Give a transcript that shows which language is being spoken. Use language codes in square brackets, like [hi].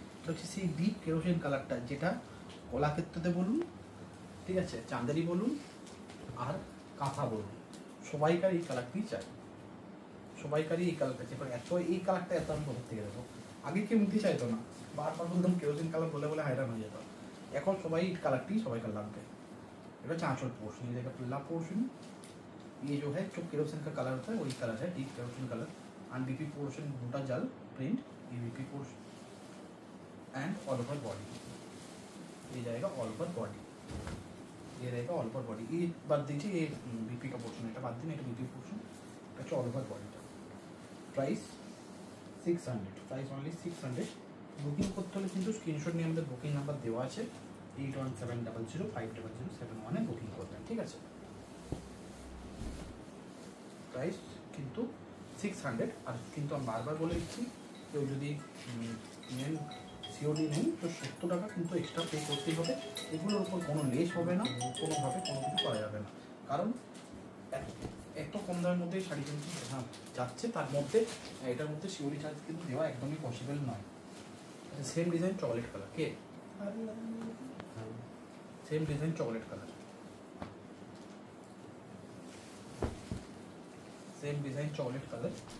[bn] এটা হচ্ছে সেই ডিপ কেরোসিন কালারটা, যেটা কলাক্ষেত্রতে বলুন, ঠিক আছে, চাঁদেরি বলুন আর কাঁথা বলুন, সবাইকার এই কালারটি চাই, সবাইকারই এই কালারটা চাই। এত এই কালারটা এত আমি কোথা থেকে দেবো? আগে কেউ নিতে চাইতো না, বারবার বলতাম কেরোসিন কালার বলে বলে হায়রান হয়ে যেত। এখন সবাই এই কালারটি সবাইকার লাগবে। এটা হচ্ছে [hi] आंचल पोर्शन, ये देखा पल्ला पोर्शन, ये जो है जो केरोसिन का कलर होता है वही कलर है, deep kerosene colour. And BP portion बूटा जल प्रिंट, ये BP portion and all over body, ये जाएगा ऑल ओवर बॉडी, ये रहेगा ऑल ओवर बॉडी। ये बात दीजिए, ये बीपी का पोर्शन है, बात दिन, बीपी पोर्शन अच्छा all over body. Price 600, price only 600। [bn] Booking করতে হলে কিন্তু স্ক্রিনশট নিয়ে আমাদের বুকিং নাম্বার দেওয়া আছে, 8170050071 বুকিং করবেন, ঠিক আছে। প্রাইস কিন্তু 600। আর কিন্তু আমি বারবার বলে দিচ্ছি, কেউ যদি নেন সিওডি নেন তো 70 টাকা কিন্তু এক্সট্রা পে করতেই হবে। এগুলোর উপর কোনো লেস হবে না, কোনোভাবে কোনো কিছু করা যাবে না, কারণ এত কম দামের মধ্যে শাড়ি কিন্তু যাচ্ছে, তার মধ্যে এটার মধ্যে সিওডি চার্জ কিন্তু দেওয়া একদমই পসিবল নয়। সেম ডিজাইন চকলেট কালার, [hi] কে same design chocolate colour, same design chocolate colour.